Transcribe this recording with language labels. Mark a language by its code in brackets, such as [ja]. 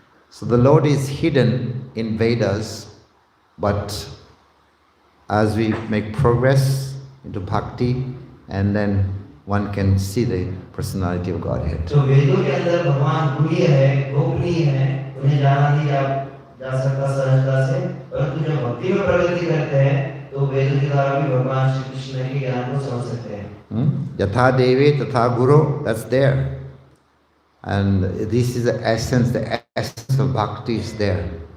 [en] So the Lord is hidden in Vedas, but as we make progress into bhakti, and then one can see the personality of Godhead. [hi] So वेदों के अंदर भगवान गुह्य है, गोपनीय है, उन्हें जाना नहीं जा सकता सहजता से, परंतु जब भक्ति में प्रगति करते हैं, तो वेदों के द्वारा भी भगवान श्री कृष्ण के ज्ञान को समझ सकते हैं. [en] Yatha Devi Tatha Guru, that's there. And this is the essence of bhakti is there.